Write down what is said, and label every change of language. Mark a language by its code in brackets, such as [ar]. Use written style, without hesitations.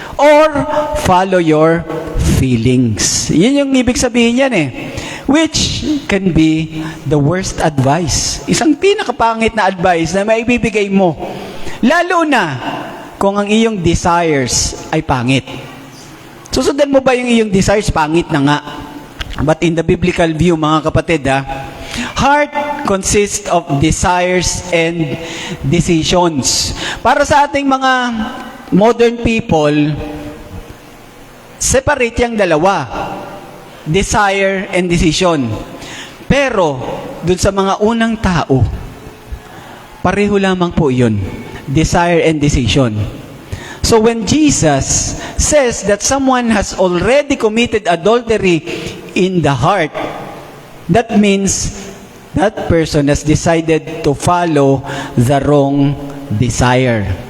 [en] Or, follow your feelings. [tl] Yun yung ibig sabihin yan [en] Which can be the worst advice. [tl] Isang pinakapangit na advice na maibibigay mo. Lalo na kung ang iyong desires ay pangit. Susundan mo ba yung iyong desires? Pangit na nga. [en] But in the biblical view, [tl] mga kapatid, [en] heart consists of desires and decisions. [tl] Para sa ating mga modern people, separate yung dalawa. [en] Desire and decision. [tl] Pero, dun sa mga unang tao, pareho lamang po yun. [en] Desire and decision. So when Jesus says that someone has already committed adultery in the heart, that means that person has decided to follow the wrong desire.